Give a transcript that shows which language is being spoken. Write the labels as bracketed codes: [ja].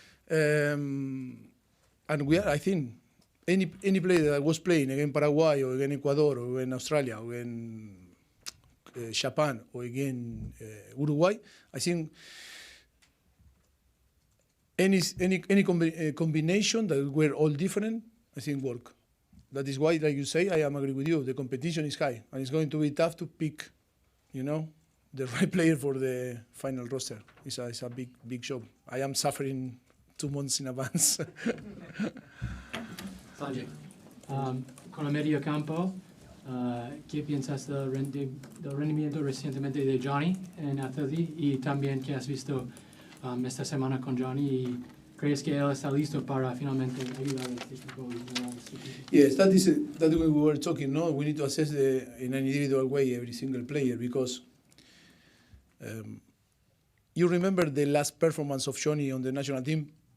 [en] And I think, any player that was playing against Paraguay or against Ecuador or against Australia or against Japan or against Uruguay, I think any combination that were all different, I think work. That is why, like you say, I am agree with you. The competition is high, and it's going to be tough to pick, the right player for the final roster. It's a big job. I am suffering 2 months in advance. Sanjay. [es] Con el medio campo, ¿qué piensas del rendimiento recientemente de Johnny en Atleti, y también qué has visto esta semana con Johnny, y crees que él está listo para finalmente ayudar al equipo? [en] Yes, that we were talking. No, we need to assess in an individual way every single player, because you remember the last performance of Johnny on the national team?